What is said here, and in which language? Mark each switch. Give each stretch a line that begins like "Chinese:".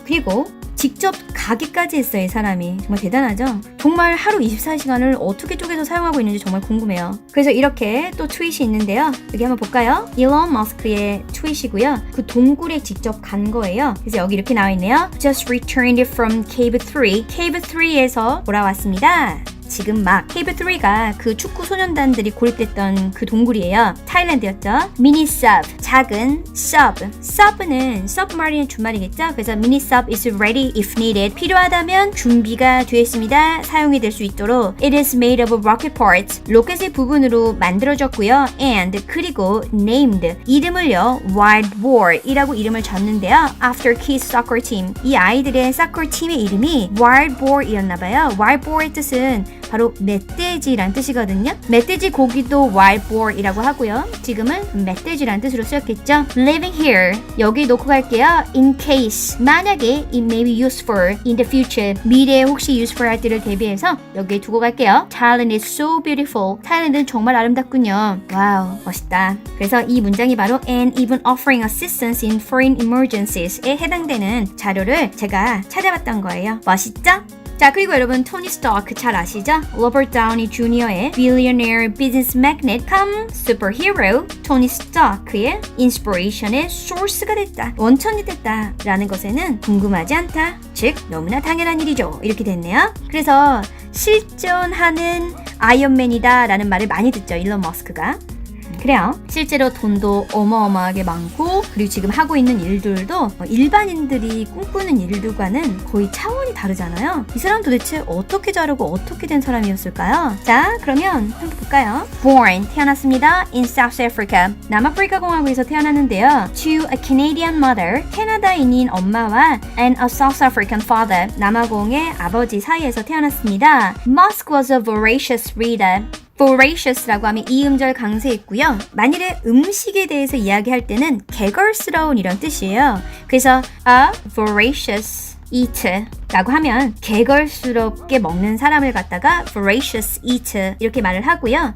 Korean: 그리고 직접 가기까지 했어요. 이 사람이. 정말 대단하죠? 정말 하루 24시간을 어떻게 쪼개서 사용하고 있는지 정말 궁금해요. 그래서 이렇게 또 트윗이 있는데요. 여기 한번 볼까요? 일론 머스크의 트윗이고요. 그 동굴에 직접 간 거예요. 그래서 여기 이렇게 나와 있네요.
English: Just returned from Cave 3.
Korean: Cave 3에서 돌아왔습니다. 지금 막 케이브 3가 그 축구 소년단들이 고립됐던 그 동굴이에요. 타일랜드였죠. 미니삽 작은 sub. sub는 submarine의 준말이겠죠?
English: 그래서 mini sub is ready if needed.
Korean: 필요하다면 준비가 되어 있습니다. 사용이 될 수 있도록.
English: It is made of rocket parts.
Korean: 로켓의 부분으로 만들어졌고요.
English: And
Korean: 그리고
English: named.
Korean: 이름을요. Wild Boar이라고 이름을 줬는데요.
English: After kids soccer team.
Korean: 이 아이들의 soccer 팀의 이름이 Wild Boar이었나봐요. Wild Boar의 뜻은 바로 멧돼지란 뜻이거든요. 멧돼지 고기도 wild boar이라고 하고요. 지금은 멧돼지란 뜻으로 쓰였겠죠.
English: Living here.
Korean: 여기 놓고 갈게요.
English: In case.
Korean: 만약에
English: it may be useful in the future.
Korean: 미래에 혹시 useful 할 때를 대비해서 여기에 두고 갈게요.
English: Thailand is so beautiful.
Korean: 타일랜드는 정말 아름답군요. 와우, 멋있다. 그래서 이 문장이 바로
English: and even offering assistance in foreign emergencies
Korean: 에 해당되는 자료를 제가 찾아봤던 거예요. 멋있죠? 자, 그리고 여러분 토니 스타크 잘 아시죠? 로버트 다우니 주니어의
English: billionaire business magnate come superhero
Korean: 토니 스타크의 인스피레이션의 소스가 됐다. 원천이 됐다. 라는 것에는 궁금하지 않다. 즉 너무나 당연한 일이죠. 이렇게 됐네요. 그래서 실존하는 아이언맨이다 라는 말을 많이 듣죠. 일론 머스크가. 그래요. 실제로 돈도 어마어마하게 많고 그리고 지금 하고 있는 일들도 일반인들이 꿈꾸는 일들과는 거의 차원이 다르잖아요. 이 사람 도대체 어떻게 자르고 어떻게 된 사람이었을까요? 자, 그러면 한번 볼까요? Born, 태어났습니다.
English: In South Africa,
Korean: 남아프리카 공화국에서 태어났는데요.
English: To a Canadian mother,
Korean: 캐나다인인 엄마와
English: and a South African father,
Korean: 남아공의 아버지 사이에서 태어났습니다.
English: Musk was a voracious reader.
Korean: voracious라고 하면 이 음절 강세 있고요. 만일에 음식에 대해서 이야기할 때는 개걸스러운 이런 뜻이에요. 그래서
English: a voracious eater
Korean: 라고 하면 개걸스럽게 먹는 사람을 갖다가 voracious eater 이렇게 말을 하고요.